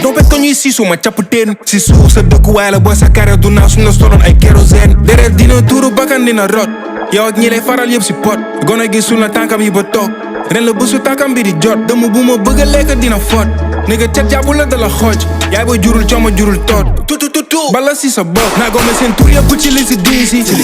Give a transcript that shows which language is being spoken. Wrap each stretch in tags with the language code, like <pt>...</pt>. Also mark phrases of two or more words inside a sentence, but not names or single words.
<wo>Doo bet ko ñuy siisu ma capp teen. Si suuf sa dëkkuwaay la boo sa carrière du naaw suñ la soloon ay kérosène. Deret dina tuuru, bakkan dina rot. Yow ak ñi lay faral yëpp si pot. Gone gi suul na tànkam yi ba toog. Ren la bésu tànkam bi di jot. Dëmm bu ma bëgg a lekk dina fot. Nigga, cat jàpp la da la xooj. Yaay booy jurul, coomo jurul toot. Tu, tu, tu, tu. Bala si sa bopp. Naa gome seen tur yëpp ci</wo> <fr>liste dix</fr> <wo>yi.</wo>